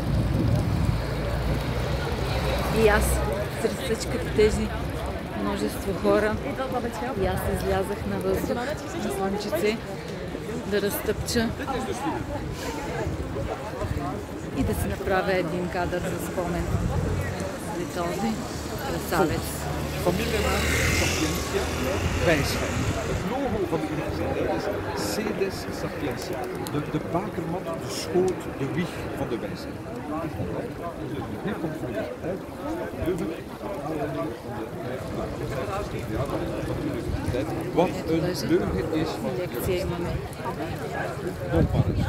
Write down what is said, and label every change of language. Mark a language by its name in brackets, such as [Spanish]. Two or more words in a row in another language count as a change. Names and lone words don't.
[Bulgarian] И аз сред всичките тези множество хора. И аз излязах на въздух, на слънчице, да разтъпча и да си направя един кадър за спомен за този красавец. [Dutch] Familienaam Sapientia wijsheid. Het logo van de universiteit is Sedes Sapientia. De bakermat, de schoot, de wieg van de wijsheid. Hier komt voor de uit Leuven. Wat een leugen is van non-paris.